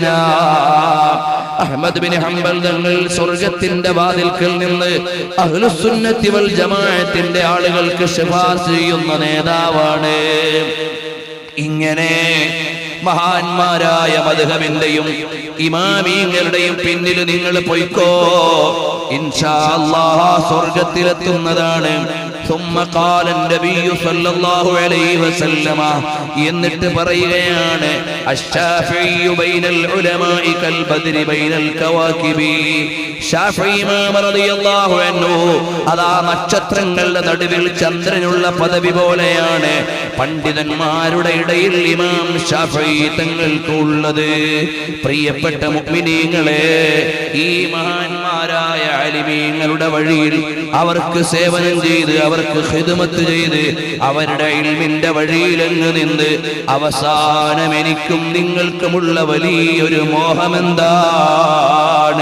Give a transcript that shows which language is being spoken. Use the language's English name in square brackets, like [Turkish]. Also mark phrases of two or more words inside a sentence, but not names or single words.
[Malayalam] അഹ്മദ് ബിൻ ഹംബൽ തങ്ങൾ സ്വർഗ്ഗത്തിന്റെ വാതിൽക്കൽ നിന്ന് അഹ്ലുസ് സുന്നത്തി വൽ ജമാഅത്തിന്റെ ആളുകൾക്ക് ശുപാർശ ചെയ്യുന്ന നേതാവാണ്. ഇങ്ങനെ മഹാന്മാരായ മദ്ഹബിന്റെയും ഇമാമീങ്ങളുടെയും പിന്നിൽ നിങ്ങൾ പോയിക്കോ, [Arabic] إن شاء الله [Malayalam] സ്വർഗ്ഗത്തിലെത്തുന്നതാണ്. [Arabic] ثم قال النبي صلى الله عليه وسلم [Malayalam] എന്നിട്ട് പറയുകയാണ്, [Arabic] الشافعي بين العلماء كالبدر بين الكواكب. [Malayalam] ശാഫിഈ ഇമാം [Arabic] رضي الله عنه [Malayalam] അതാ നക്ഷത്രങ്ങളുടെ നടുവിൽ ചന്ദ്രനുള്ള പദവി പോലെയാണ് പണ്ഡിതന്മാരുടെ ഇടയിൽ ഇമാം ശാഫിഈ തങ്ങൾക്കുള്ളത്. പ്രിയപ്പെട്ട മുഅ്മിനീങ്ങളെ, ഈ മഹാന്മാരായ അലിമീങ്ങളുടെ വഴിയിൽ അവർക്ക് സേവനം ചെയ്ത്, അവർക്ക് ഖിദ്മത്ത് ചെയ്ത്, അവരുടെ ഇൽമിന്റെ വഴിയിലങ്ങ് നിന്ന് അവസാനം എനിക്കും നിങ്ങൾക്കുമുള്ള വലിയൊരു മോഹമെന്താണ്?